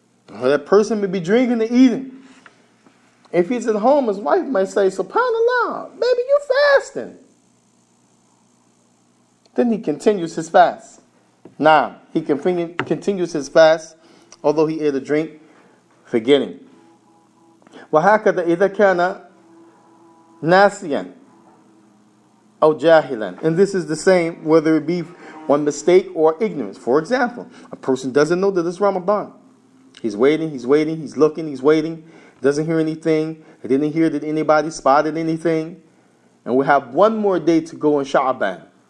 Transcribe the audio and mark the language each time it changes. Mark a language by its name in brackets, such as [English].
[English] Well, that person may be drinking and eating. If he's at home, his wife might say, subhanallah, baby, you're fasting. Then he continues his fast. Now, he continues his fast, although he ate a drink, forgetting. [Arabic] وهكذا إذا كان ناسيا أو جاهلا. [English] And this is the same whether it be on mistake or ignorance. For example, a person doesn't know that it's Ramadan. He's waiting, he's looking, he's waiting, doesn't hear anything. He didn't hear that anybody spotted anything. And we have one more day to go in Sha'ban.